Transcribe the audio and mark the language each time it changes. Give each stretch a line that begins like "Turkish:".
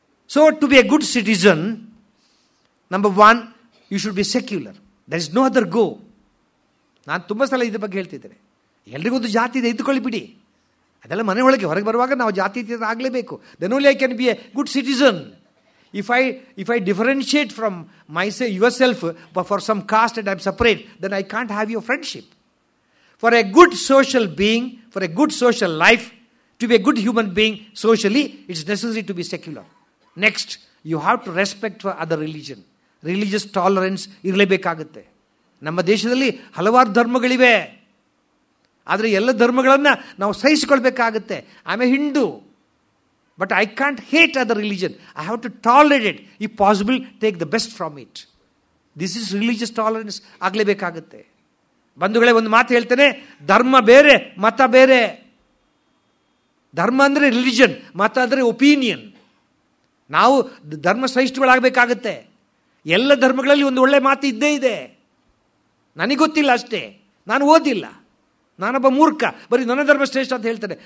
English: So to be a good citizen, number 1, you should be secular. There is no other go.
Kannada: ನಾನು ತುಂಬ ಸಲ ಇದ್ರ ಬಗ್ಗೆ ಹೇಳ್ತಿದ್ದೇನೆ. ಎಲ್ರಿಗೊಂದು ಜಾತಿ ಇದೆ, ಇದ್ದುಕೊಳ್ಳಿ ಬಿಡಿ. ಅದೆಲ್ಲ ಮನೆ ಒಳಗೆ, ಹೊರಗೆ ಬರುವಾಗ ನಾವು ಜಾತಿ ಆಗಲೇಬೇಕು.
English: Then only I can be a good citizen. If I differentiate from myself, yourself, but for some caste and I'm separate, then I can't have your friendship. For a good social being, for a good social life, to be a good human being socially, it's necessary to be secular. Next, you have to respect for other religion. Religious tolerance
Kannada: ಇರಲೇಬೇಕಾಗುತ್ತೆ. ನಮ್ಮ ದೇಶದಲ್ಲಿ ಹಲವಾರು ಧರ್ಮಗಳಿವೆ, ಆದರೆ ಎಲ್ಲ ಧರ್ಮಗಳನ್ನು ನಾವು ಸಹಿಸಿಕೊಳ್ಬೇಕಾಗುತ್ತೆ.
English: I am a Hindu, but I can't hate other religion. I have to tolerate it. If possible, take the best from it. This is religious tolerance
Kannada: ಆಗಲೇಬೇಕಾಗುತ್ತೆ. ಬಂಧುಗಳೇ, ಒಂದು ಮಾತು ಹೇಳ್ತೇನೆ, ಧರ್ಮ ಬೇರೆ, ಮತ ಬೇರೆ. ಧರ್ಮ ಅಂದರೆ ರಿಲಿಜನ್, ಮತ ಅಂದರೆ ಒಪಿನಿಯನ್. ನಾವು ಧರ್ಮ ಸಹಿಷ್ಣುಗಳಾಗಬೇಕಾಗುತ್ತೆ. ಎಲ್ಲ ಧರ್ಮಗಳಲ್ಲಿ ಒಂದು ಒಳ್ಳೆ ಮಾತು ಇದ್ದೇ ಇದೆ. ನನಗೆ ಗೊತ್ತಿಲ್ಲ ಅಷ್ಟೇ, ನಾನು ಓದಿಲ್ಲ, ನಾನೊಬ್ಬ ಮೂರ್ಖ, ಬರೀ ನನ್ನ ಧರ್ಮ ಶ್ರೇಷ್ಠ ಅಂತ ಹೇಳ್ತೇನೆ.